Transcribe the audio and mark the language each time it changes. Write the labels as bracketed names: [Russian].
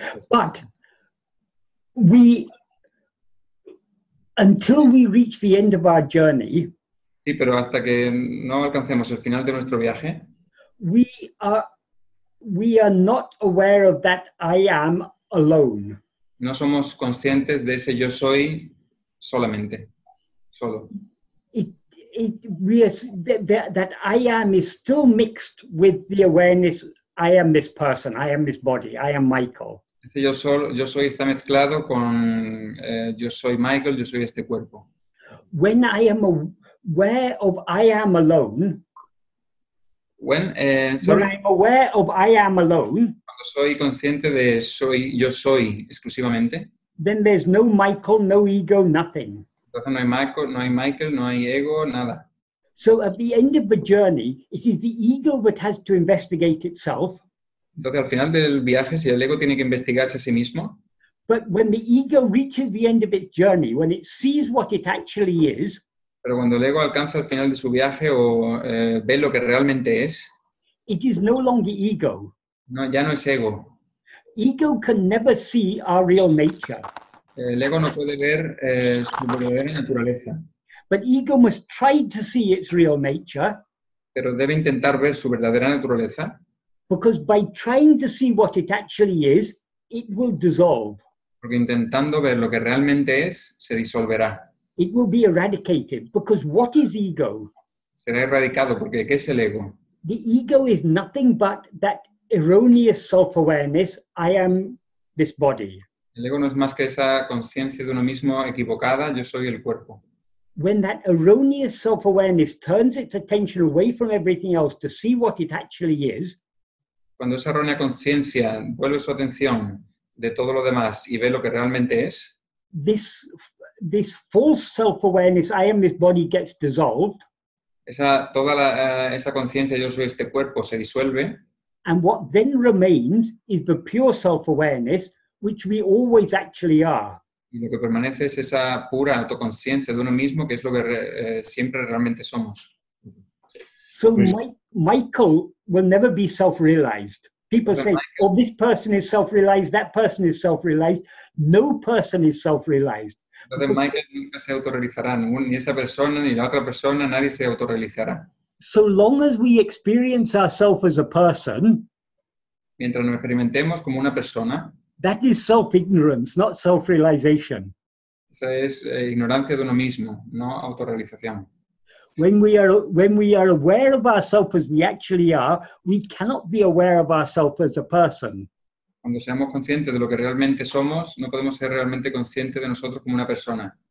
[English] But until we reach the end of our journey, [Spanish] Sí, pero hasta que no alcancemos el final de nuestro viaje, [English] we are not aware of that I am alone. [Spanish] no somos conscientes de ese yo soy solamente, solo. [English] That I am is still mixed with the awareness I am this person, I am this body, I am Michael. [Spanish] Ese yo soy está mezclado con yo soy Michael, yo soy este cuerpo. [English] When I am aware of I am alone, when I'm aware of I am alone, [Spanish] cuando soy consciente de yo soy exclusivamente, [English] then there's no Michael, no ego, nothing. [Spanish] Entonces no hay Michael, no hay ego, nada. [English] So at the end of the journey, it is the ego that has to investigate itself. [Spanish] Entonces al final del viaje, si el ego tiene que investigarse a sí mismo, [English] but when the ego reaches the end of its journey, when it sees what it actually is, [Spanish] pero cuando el ego alcanza el final de su viaje o ve lo que realmente es, [English] it is no longer ego. [Spanish] No, ya no es ego. [English] Ego can never see our real nature. [Spanish] El ego no puede ver su verdadera naturaleza. [English] But ego must try to see its real nature. [Spanish] Pero debe intentar ver su verdadera naturaleza. [English] Because by trying to see what it actually is, it will dissolve. [Spanish] Porque intentando ver lo que realmente es, se disolverá. [English] It will be eradicated. Because what is ego? [Spanish] Será erradicado, porque ¿qué es el ego? [English] The ego is nothing but that erroneous self-awareness, I am this body. [Spanish] El ego no es más que esa conciencia de uno mismo equivocada, yo soy el cuerpo. [English] When that erroneous self-awareness turns its attention away from everything else to see what it actually is, [Spanish] cuando esa errónea conciencia vuelve su atención de todo lo demás y ve lo que realmente es, [English] this false self-awareness, I am this body, gets dissolved. [Spanish] Toda esa conciencia, yo soy este cuerpo, se disuelve. [English] And what then remains is the pure self-awareness, which we always actually are. [Spanish] Y lo que permanece es esa pura autoconciencia de uno mismo, que es lo que siempre realmente somos. [English] So Michael will never be self-realized. People say, oh, this person is self-realized, that person is self-realized. No person is self-realized. [Spanish] Entonces Michael nunca se autorrealizará, ni esa persona, ni la otra persona, nadie se autorrealizará. [English] So long as we experience ourselves as a person, [Spanish] mientras nos experimentemos como una persona, [English] That is self-ignorance, not self-realization. [Spanish] Esa es ignorancia de uno mismo, no autorrealización. [English] When we are aware of ourselves as we actually are, we cannot be aware of ourselves as a person. [Spanish] Cuando seamos conscientes de lo que realmente somos, no podemos ser realmente conscientes de nosotros como una persona.